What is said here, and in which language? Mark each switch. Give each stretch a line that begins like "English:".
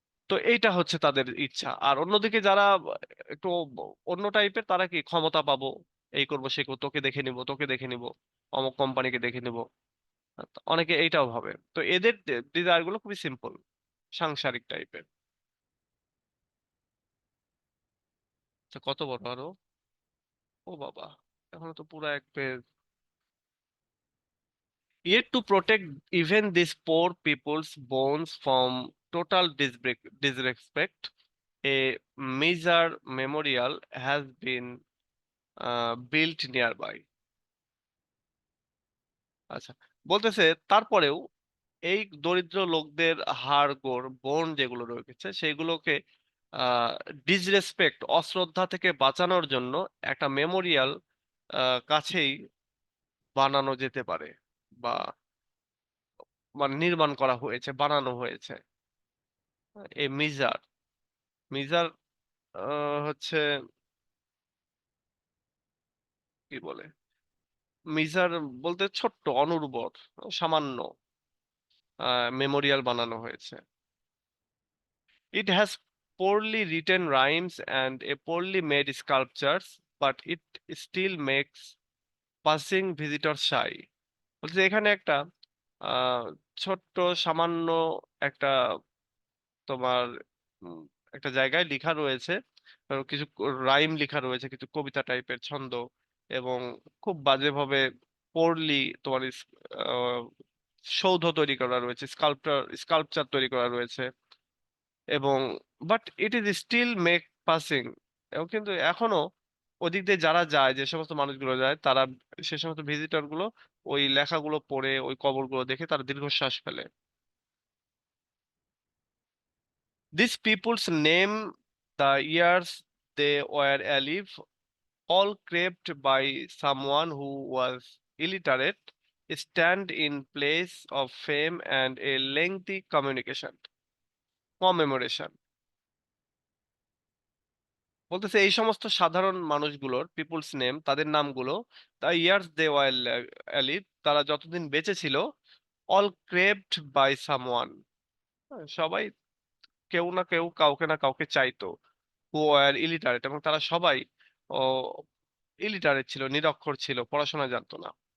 Bangla: তো এইটা হচ্ছে তাদের ইচ্ছা। আর অন্যদিকে যারা একটু অন্য টাইপের, তারা কি ক্ষমতা পাবো, এই করবো সে করবো, তোকে দেখে নিব, তোকে দেখে নিব, অমুক কোম্পানিকে দেখে নিব, অনেকে এইটাও ভাবে। তো এদের ডিজায়ার গুলো খুবই সিম্পল, সাংসারিক টাইপের। তো কত বড় আরো, ও বাবা, এখনো তো পুরো এক page.
English: Yet to protect even these poor people's bones from total disrespect, a major memorial has been built nearby.
Bangla: আচ্ছা, বলতেছে তারপরেও এই দরিদ্র লোকদের হাড়গোড় বোন যেগুলো রয়েছে সেগুলোকে আহ ডিসরেসপেক্ট, অশ্রদ্ধা থেকে বাঁচানোর জন্য একটা মেমোরিয়াল কাছেই বানানো যেতে পারে, বা মানে নির্মাণ করা হয়েছে, বানানো হয়েছে। এই মিজার, মিজার হচ্ছে কি বলে, মিজার বলতে ছোট্ট, অনুর্বর, সামান্য মেমোরিয়াল বানানো হয়েছে।
English: It has poorly written rhymes and a poorly made sculptures, but it still makes passing visitors shy.
Bangla: বলছে এখানে একটা আহ ছোট্ট সামান্য একটা তোমার উম, একটা জায়গায় লেখা রয়েছে, কিছু রাইম লেখা রয়েছে, কিছু কবিতা টাইপের ছন্দ, এবং খুব বাজেভাবে পড়লি তোমার আহ, সৌধ তৈরি করা রয়েছে, স্কাল্পচার তৈরি করা রয়েছে, এবং
English: but it is still make passing,
Bangla: এবং কিন্তু এখনো ওদিক দিয়ে যারা যায়, যে সমস্ত মানুষগুলো যায়, তারা সে সমস্ত ভিজিটর গুলো ওই লেখাগুলো পড়ে, ওই কবরগুলো দেখে তারা দীর্ঘশ্বাস ফেলে।
English: These people's name the years they were alive, all craved by someone who was illiterate, stand in place of fame and a lengthy commemoration.
Bangla: বলতেছে এই সমস্ত সাধারণ মানুষগুলোর
English: people's name,
Bangla: তাদের নামগুলো,
English: the years they were alive,
Bangla: তারা যতদিন বেঁচে ছিল,
English: all craved by someone,
Bangla: সবাই কেউ না কেউ কাউকে না কাউকে চাইতো,
English: who are illiterate,
Bangla: এবং তারা সবাই ও ইলিটারেট ছিল, নিরক্ষর ছিল, পড়াশোনা জানতো না।